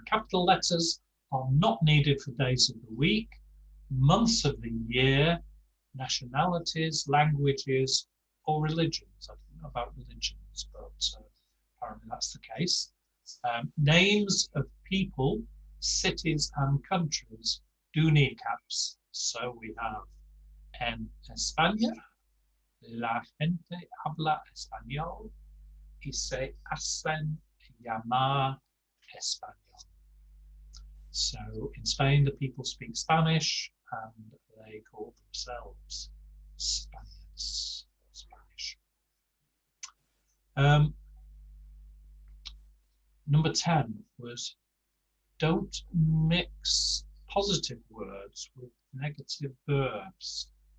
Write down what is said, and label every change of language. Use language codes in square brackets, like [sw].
[en] Capital letters are not needed for days of the week, months of the year, nationalities, languages, or religions. I don't know about religions, but apparently that's the case. Names of people, cities, and countries do need caps. So we have [es] en España, la gente habla español y se hacen llamar español. [en] So in Spain, the people speak Spanish and they call themselves Spaniards, Spanish. Number 10 was don't mix positive words with negative verbs.